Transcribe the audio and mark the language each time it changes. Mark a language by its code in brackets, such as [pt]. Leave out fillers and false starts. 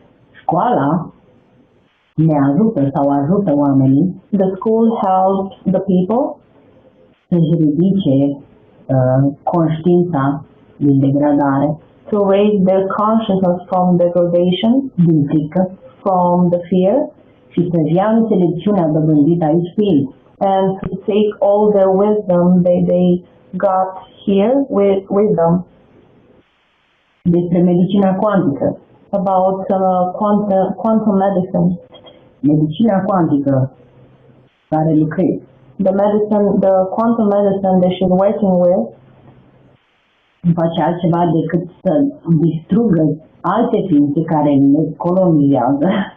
[ro] Școala ne ajută sau ajută oamenii. [en] The school helps the people [ro] să-și ridice conștiința din degradare, [en] to raise their consciousness from degradation, [ro] din frică, [en] from the fear, [ro] și să-și ia înțelepciunea dobândită aici pe ei. [en] And to take all their wisdom they got here with them. [ro] Despre medicina cuantică. [en] About quantum medicine. [ro] Medicina cuantică care lucrez. [en] The quantum medicine that she's working with [ro] nu face altceva decât să distrugă alte ființe care ne colonizează.